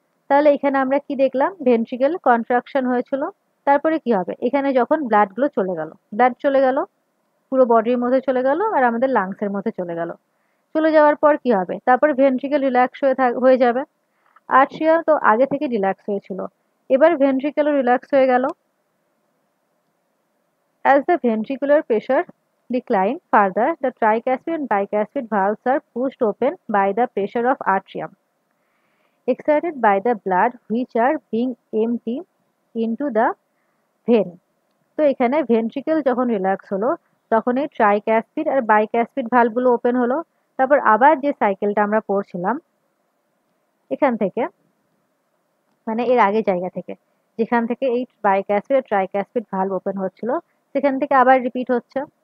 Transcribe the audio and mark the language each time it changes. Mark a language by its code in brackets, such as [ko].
[bn] তাহলে এখানে আমরা কি দেখলাম ভেন্ট্রিকেল কন্ট্রাকশন হয়েছিল, তারপরে কি হবে এখানে যখন ব্লাডগুলো চলে গেল, ব্লাড চলে গেল পুরো বডির মধ্যে চলে গেল আর আমাদের লাংসের মধ্যে চলে গেল, চলে যাওয়ার পর কি হবে তারপরে ভেন্ট্রিকেল রিল্যাক্স হয়ে যাবে। আর্ট্রিয়া তো আগে থেকে রিল্যাক্স হয়েছিল, এবার ভেন্ট্রিকেলও রিল্যাক্স হয়ে গেল। [en] As the ventricular pressure decline further, the tricuspid and bicuspid valves are pushed open by the pressure of atrium exerted by the blood which are being empty into the vein. [bn] তো এখানে ventricle যখন relax হলো তখন এই ট্রাইক্যাসপিড আর বাইক্যাসপিড ভালভগুলো open হলো। তারপর আবার যে সাইকেলটা আমরা পড়ছিলাম এখান থেকে, মানে এর আগে জায়গা থেকে, যেখান থেকে এই বাইক্যাসপিড আর ট্রাইক্যাসপিড ভালভ ওপেন হচ্ছিল সেখান থেকে আবার রিপিট হচ্ছে।